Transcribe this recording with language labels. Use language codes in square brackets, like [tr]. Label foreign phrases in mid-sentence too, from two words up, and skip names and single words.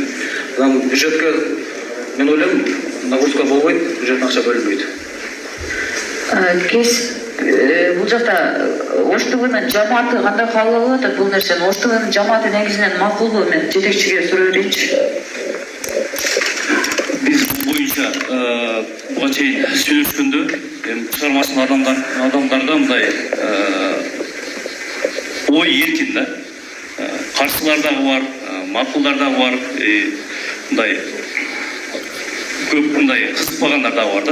[ky] Анан бюджетке мен ойлойм, нагрузка болбойт, бюджеттен акча бөлүнбөйт. Бул жакта Ош ТВнын жамааты кандай кабыл алып атат бул нерсени? Ош ТВнын жамааты негизинен макулбу? Мен жетекчиге суроо берейинчи. Биз бу боюнча буга чейин сүйлөшкөндө чыгармачыл адамдарда мындай ой эркин да. Каршылар дагы бар, макулдар дагы бар, мындай көп мындай кызыкпагандар дагы бар да.